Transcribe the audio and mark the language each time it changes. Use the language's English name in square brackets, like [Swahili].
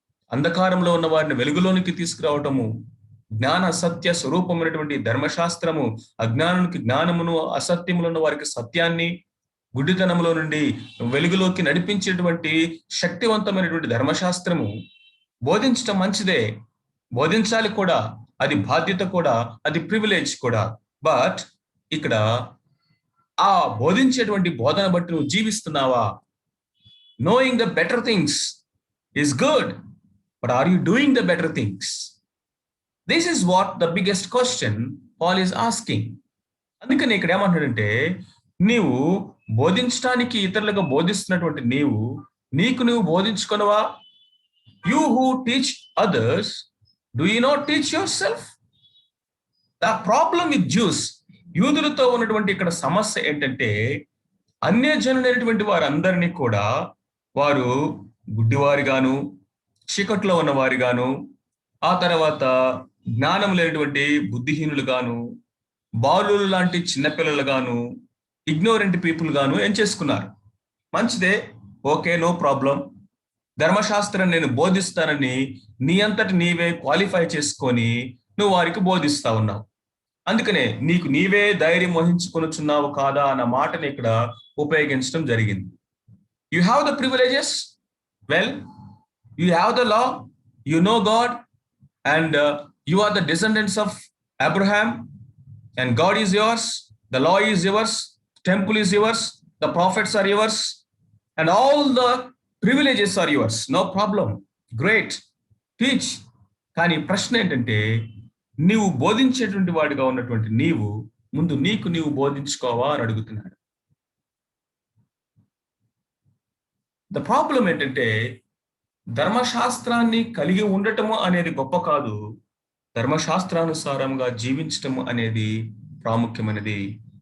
[Telugu] అంధకారంలో ఉన్న వారిని వెలుగులోనికి తీసుకురావటము, జ్ఞాన సత్య స్వరూపమైనటువంటి ధర్మశాస్త్రము అజ్ఞానునికి జ్ఞానమును, అసత్యములు ఉన్న వారికి సత్యాన్ని, గుడ్డితనములో నుండి వెలుగులోకి నడిపించేటువంటి శక్తివంతమైనటువంటి ధర్మశాస్త్రము బోధించటం మంచిదే. బోధించాలి కూడా, అది బాధ్యత కూడా, అది ప్రివిలేజ్ కూడా. బట్ ఇక్కడ ఆ బోధించేటువంటి బోధన బట్టి నువ్వు జీవిస్తున్నావా? [English] Knowing the better things is good, but are you doing the better things? This is what the biggest question Paul is asking. [Telugu] అందుకని ఇక్కడ ఏమంటాడంటే, నీవు బోధించడానికి ఇతరులకు బోధిస్తున్నటువంటి నీకు నువ్వు బోధించుకునవా? [English] You who teach others, do you not teach yourself? The problem with Jews, [Telugu] యూదులతో ఉన్నటువంటి ఇక్కడ సమస్య ఏంటంటే, అన్యజనులైనటువంటి వారందరినీ కూడా వారు గుడ్డివారిగాను, చీకట్లో ఉన్నవారిగాను, ఆ తర్వాత జ్ఞానం లేనటువంటి బుద్ధిహీనులుగాను, బాలులు లాంటి చిన్నపిల్లలుగాను, ఇగ్నోరెంట్ పీపుల్ గాను ఏం చేసుకున్నారు. మంచిదే, [English] Okay, no problem. [Telugu] ధర్మశాస్త్రం నేను బోధిస్తానని నీ అంతటి నీవే క్వాలిఫై చేసుకొని నువ్వు వారికి బోధిస్తా ఉన్నావు. అందుకనే నీకు నీవే ధైర్యం వహించుకొనుచున్నావు కాదా అన్న మాటని ఇక్కడ ఉపయోగించడం జరిగింది. [English] You have the privileges. Well, you have the law. You know God, and you are the descendants of Abraham, and God is yours. The law is yours. Temple is yours. The prophets are yours, and all the privileges are yours. No problem. Great. Teach. [Telugu] కానీ ప్రశ్న ఏంటంటే, నీవు బోధించేటువంటి వాడిగా ఉన్నటువంటి ముందు నీవు బోధించుకోవా అని అడుగుతున్నాడు. ద ప్రాబ్లం ఏంటంటే, ధర్మశాస్త్రాన్ని కలిగి ఉండటము అనేది గొప్ప కాదు, ధర్మశాస్త్రానుసారంగా జీవించటము అనేది ప్రాముఖ్యమైనది.